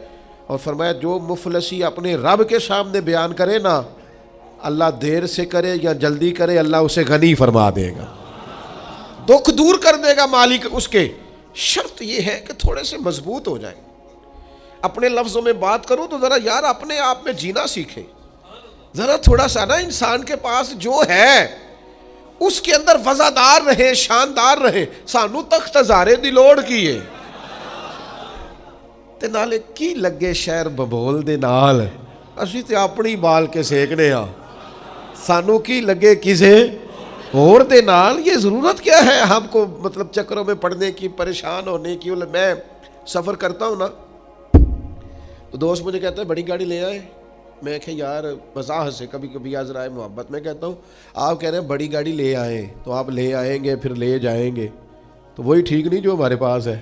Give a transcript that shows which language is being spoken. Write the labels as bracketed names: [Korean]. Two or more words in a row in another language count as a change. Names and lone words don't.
[Urdu] اور فرمایا جو مفلسی اپنے رب کے سامنے بیان کرے نا، اللہ دیر سے کرے یا جلدی کرے اللہ اسے غنی فرما دے گا، دکھ دور کر دے گا مالک اس کے۔ شرط یہ ہے کہ تھوڑے سے مضبوط ہو جائیں۔ اپنے لفظوں میں بات کروں تو ذرا یار اپنے آپ میں جینا سیکھیں، ذرا تھوڑا سا نا انسان کے پاس جو ہے اس کے اندر وزادار رہے، شاندار رہے۔ [Punjabi] سانو تخت ہزارے دی لوڑ کی ہے تے نالے کی لگے شہر ببول دے نال، ਅਸੀਂ ਤੇ ਆਪਣੀ ਬਾਲ ਕੇ ਸੇਕਨੇ ਆ, ਸਾਨੂੰ ਕੀ لگے کسے اور دے نال. [Urdu] یہ ضرورت کیا ہے ہم کو مطلب چکروں میں پڑنے کی، پریشان ہونے کی. میں سفر کرتا ہوں نا، تو دوست مجھے کہتا ہے بڑی گاڑی لے آئے. میں کہا یار مذاق سے کبھی کبھی ازراہِ محبت میں کہتا ہوں، آپ کہہ رہے ہیں بڑی گاڑی لے آئے، تو آپ لے آئیں گے پھر لے جائیں گے، تو وہی ٹھیک نہیں جو ہمارے پاس ہے.